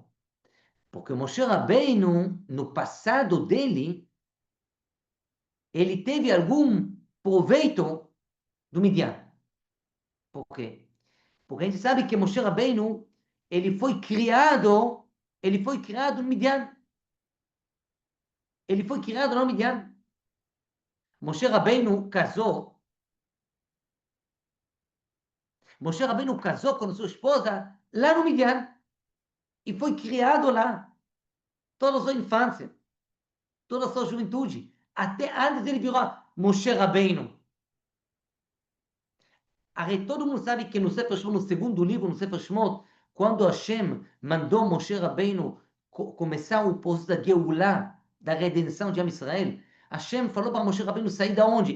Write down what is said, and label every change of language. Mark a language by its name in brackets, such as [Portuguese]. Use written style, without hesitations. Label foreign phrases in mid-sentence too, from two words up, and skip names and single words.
[Portuguese] Porque Moshe Rabbeinu, no passado dele, ele teve algum proveito do Midian. Por quê? Porque a gente sabe que Moshe Rabbeinu, ele foi criado no Midian. Ele foi criado no Midian. Moshe Rabbeinu casou. Moshe Rabbeinu casou com sua esposa lá no Midian. E foi criado lá. Toda a sua infância. Toda a sua juventude. Até antes ele virou Moshe Rabbeinu. Todo mundo sabe que no Sefer Shemot, no segundo livro, no Sefer Shemot, quando Hashem mandou Moshe Rabbeinu começar o processo da Geulah, da redenção de Am Israel, Hashem falou para Moshe Rabbeinu sair da onde?